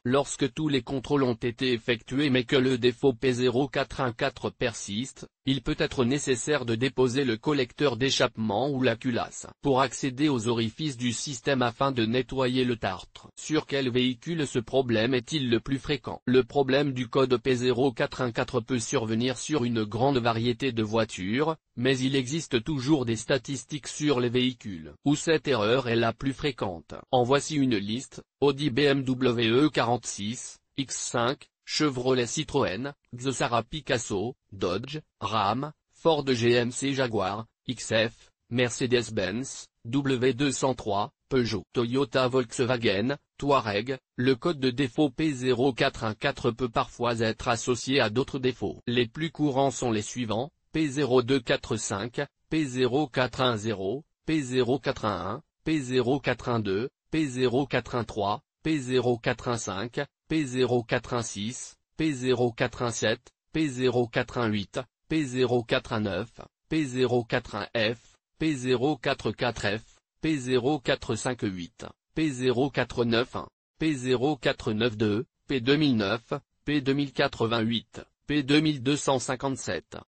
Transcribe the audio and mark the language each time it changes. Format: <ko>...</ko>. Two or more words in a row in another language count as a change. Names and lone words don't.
<fr>Lorsque tous les contrôles ont été effectués mais que le défaut P0414 persiste, il peut être nécessaire de déposer le collecteur d'échappement ou la culasse pour accéder aux orifices du système afin de nettoyer le tartre. Sur quel véhicule ce problème est-il le plus fréquent? Le problème du code P0414 peut survenir sur une grande variété de voitures, mais il existe toujours des statistiques sur les véhicules où cette erreur est la plus fréquente. En voici une liste: Audi, BMW E46, X5, Chevrolet, Citroën, Xsara, Picasso, Dodge, Ram, Ford, GMC, Jaguar, XF, Mercedes-Benz, W203, Peugeot, Toyota, Volkswagen, Touareg. Le code de défaut P0414 peut parfois être associé à d'autres défauts. Les plus courants sont les suivants: P0245, P0410, P0411, P0412, P0413, P0415, P0416, P047, P048, P049, P04F, P044F, P0458, P049, P0492, P2009, P2088, P2257.</fr>